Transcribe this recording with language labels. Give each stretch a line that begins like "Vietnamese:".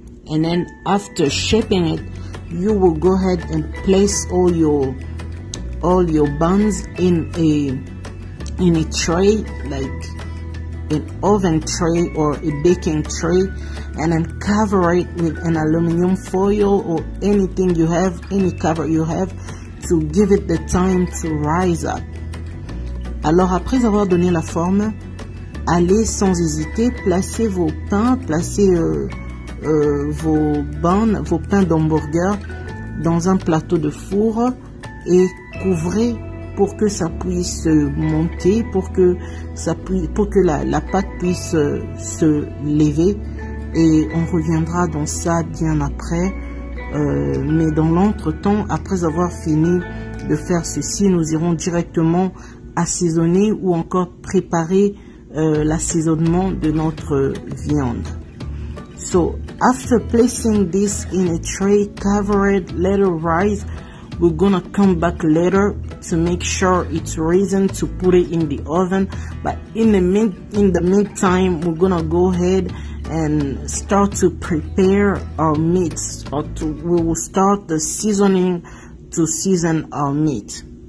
English: And then after shaping it, you will go ahead and place all your buns in a tray, like an oven tray or a baking tray, and then cover it with an aluminum foil or anything you have, any cover you have, to give it the time to rise up.
French: Alors après avoir donné la forme, allez sans hésiter, placez vos pains, placez vos buns, vos pains d'hamburger dans un plateau de four et couvrez pour que ça puisse monter, pour que la pâte puisse se lever, et on reviendra dans ça bien après. Mais dans l'entretemps, après avoir fini de faire ceci, nous irons directement assaisonner ou encore préparer l'assaisonnement de notre viande.
English: So after placing this in a tray, cover it, let it rise. We're gonna come back later to make sure it's risen to put it in the oven. But in the meantime, we're gonna go ahead and start to prepare our meats, we will start the seasoning to season our meat.